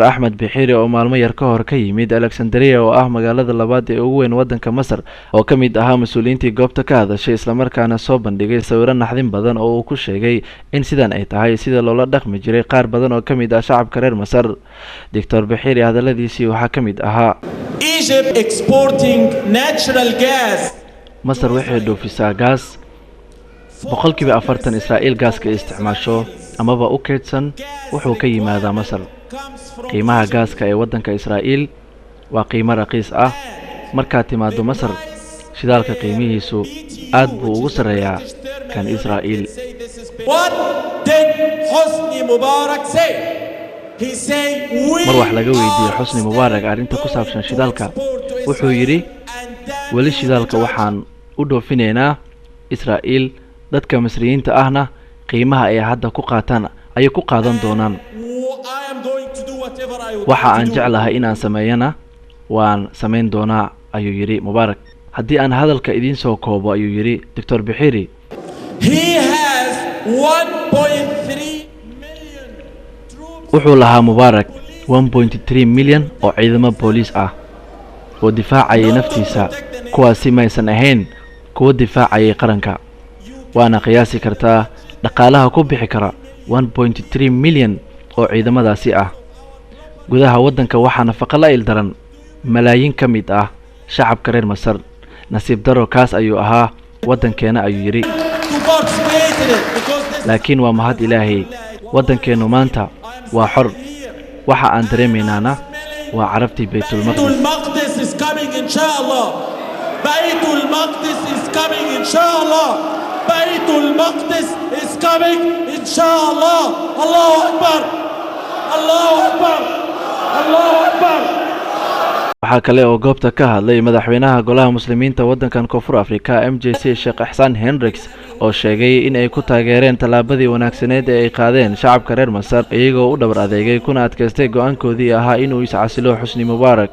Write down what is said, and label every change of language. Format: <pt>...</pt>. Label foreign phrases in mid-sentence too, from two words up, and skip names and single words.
<so>Ahmed Bixiri oo maalmo yar ka hor ka yimid Alexandria oo ah magaalada labaad ee ugu weyn wadanka Masar oo ka mid ahaa mas'uuliyiintii goobta ka hadashay isla markaana soo bandhigay sawirro naxdin badan oo uu ku sheegay in sidan ay tahay sida loola dhaqmi jiray qaar badan oo ka mid ah shacabka reer Masar. Dr. Bixiri hadaladiisii waxaa ka mid ahaa</so> <en>Egypt exporting natural gas.</en> <so>Masar waxay dhoofisaa gaas boqolkiiba 40 Israa'iil gaaska isticmaasho amaba u keydsan wuxuu ka yimaadaa Masar. qiimaha gaaska ee wadanka Israa'iil waa qiimo raqiis ah marka timaado Masar shidaalka qiimihiisu aad buu ugu sareeyaa kan Israa'iil.</so> <en>What did Hosni Mubarak say? He said</en> <so>mar wax laga weydiiyay Xusni Mubaarak arrinta ku saabsan shidaalka wuxuu yiri wali shidaalka waxaan u dhoofineynaa Israa'iil dadka Masriyiinta ahna qiimaha ay hadda ku qaataan ay ku qaadan doonaan. waxa aan jeclahay in aan sameeyana waan sameyn doonaa ayuu yiri Mubaarak. haddii aan hadalka idin soo koobo ayuu yiri Dr. Bixiri</so> <en>he has 1.3 million</en> <so>wuxuu lahaa Mubaarak 1.3 milyan oo ciidamo booliis ah oo difaacayay naftiisa kuwaasi maysan ahayn kuwa difaacayay qaranka. waana qiyaasi kartaa dhaqaalaha ku bixi kara 1.3 milyan oo ciidamadaasi ah. gudaha wadanka waxaa nafaqo la ildaran malaayiin ka mid ah shacabka reer Masar. nasiib daro kaas ayuu ahaa wadankeena ayuu yiri. laakiin waa mahad Ilaahay wadankeenu maanta waa xor. waxa aan dareemaynaana waa carabtii Baytul Maqdis</so> <en>is coming inshallah. Baytul Maqdis is coming inshallah. Baytul Maqdis is coming inshallah.</en> <ar>Allahu Akbar. Allahu Akbar.</ar> <so>waxaa kale oo goobta ka hadlay madaxweynaha golaha muslimiinta wadankan Koonfur Afrika MJC Sheikh Ihsan Hendricks oo sheegay in ay ku taageereen talaabadii wanaagsaneed ee ay qaadeen shacabka reer Masar iyagoo u dhabar adeegay kuna adkaystay go'aankoodii ahaa inuu iscasilo Xusni Mubaarak.</so>